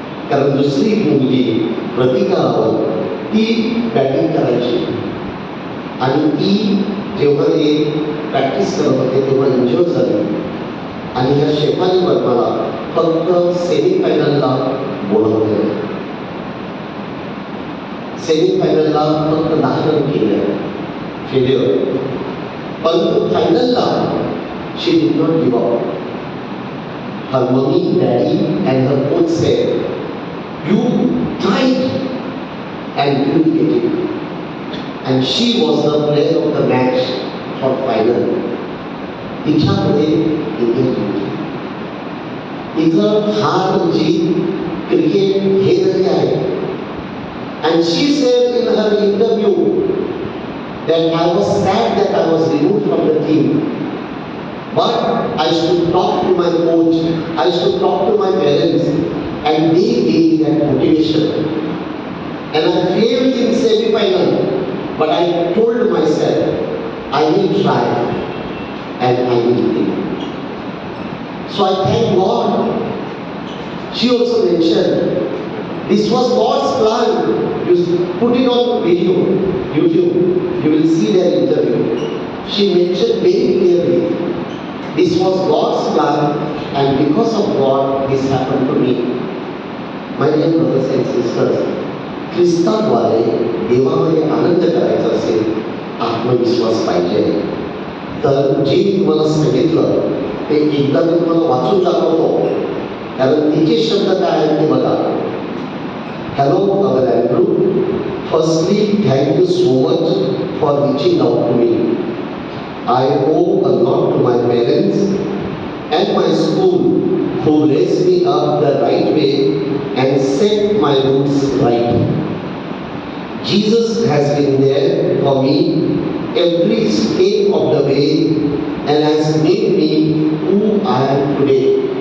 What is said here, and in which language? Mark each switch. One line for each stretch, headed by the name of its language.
Marathi: कारण दुसरी मुलगी प्रतिका रावत, ती बॅटिंग करायची आणि ती जेव्हा हे प्रॅक्टिस करत होते तेव्हा इंज्युअर झाली आणि ह्या शेफाली वर्माला फक्त सेमीफायनलला बोलवले. सेमीफायनलला फक्त 10 रन केले, फेल्युअर. परंतु फायनलला
English: She did not give up. Her mommy, daddy and her coach said, you tried and you will get it. And she was the player of the match for final.
Marathi: तिच्याकडे क्रिकेट होती. तिचं हार जीत cricket हे जरी आहे.
English: And she said in her interview that I was sad that I was removed from the team. But I should talk to my coach, I should talk to my parents, and they gave me that motivation. And I failed in semi-final, but I told myself, I will try and I will win. So I thank God. She also mentioned, this was God's plan. You put it on video, YouTube, you will see their interview. She mentioned very clearly, this was God's plan, and because of God, this happened to me. My dear brothers and sisters,
Marathi: ख्रिस्ताद्वारे देवामध्ये आनंद करायचा असेल, आत्मविश्वास पाहिजे. तर जे मी तुम्हाला सांगितलं ते एकदा मी तुम्हाला वाचून दाखवतो, कारण तिचे शब्द काय आहेत ते बघा.
English: Hello our Andrew, firstly thank you so much for reaching out to me. I owe a lot to my parents and my school who raised me up the right way and set my roots right. Jesus has been there for me every step of the way and has made me who I am today.